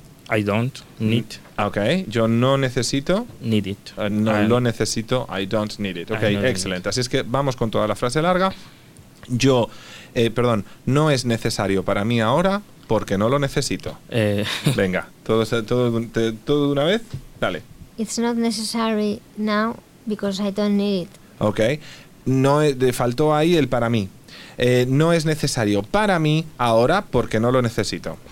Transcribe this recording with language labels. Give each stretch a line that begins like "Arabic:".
English: I don't need...
Spanish: Okay, yo no necesito...
English: Need it.
Spanish: No lo necesito,
English: I don't need it.
Spanish: Okay, excelente. Así es que vamos con toda la frase larga. Yo, perdón, no es necesario para mí ahora porque no lo necesito. Venga, todo de una vez, dale.
English: It's not necessary now because I don't need it.
Spanish: Okay, no, faltó ahí el para mí. No es necesario para mí ahora porque no lo necesito.